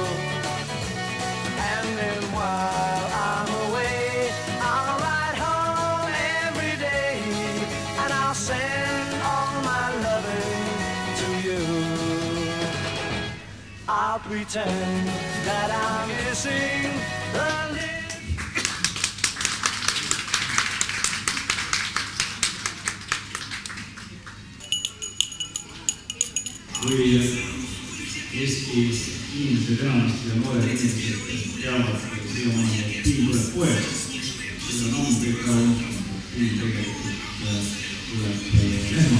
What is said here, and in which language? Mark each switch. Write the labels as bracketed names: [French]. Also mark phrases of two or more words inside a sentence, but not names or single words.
[English] And then while I'm away, I'll ride home every day. And I'll send all my loving to you. I'll pretend that I'm missing the [Estonian] kui Eestis inimesed enamasti ja noored inimesed teavad, et siiamaani piim tuleb poest, siis on ammu kõik ära unustanud, et piim tegelikult tuleb lehma.